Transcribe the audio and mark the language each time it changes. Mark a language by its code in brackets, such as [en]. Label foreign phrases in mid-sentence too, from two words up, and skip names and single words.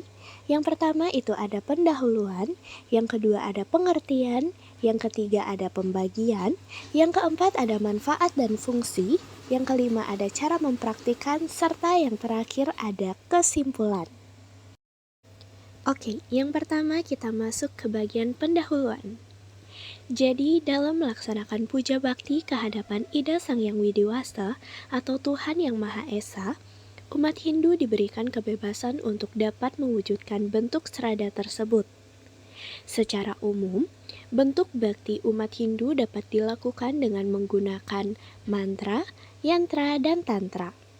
[id] Yang pertama itu ada pendahuluan, yang kedua ada pengertian, yang ketiga ada pembagian, yang keempat ada manfaat dan fungsi, yang kelima ada cara mempraktikkan, serta yang terakhir ada kesimpulan. Oke, yang pertama kita masuk ke bagian pendahuluan. Jadi, dalam melaksanakan puja bakti kehadapan Ida Sang Yang Widiwasa atau Tuhan Yang Maha Esa, umat Hindu diberikan kebebasan untuk dapat mewujudkan bentuk serada tersebut. Secara umum, bentuk bakti umat Hindu dapat dilakukan dengan menggunakan mantra, yantra, dan tantra.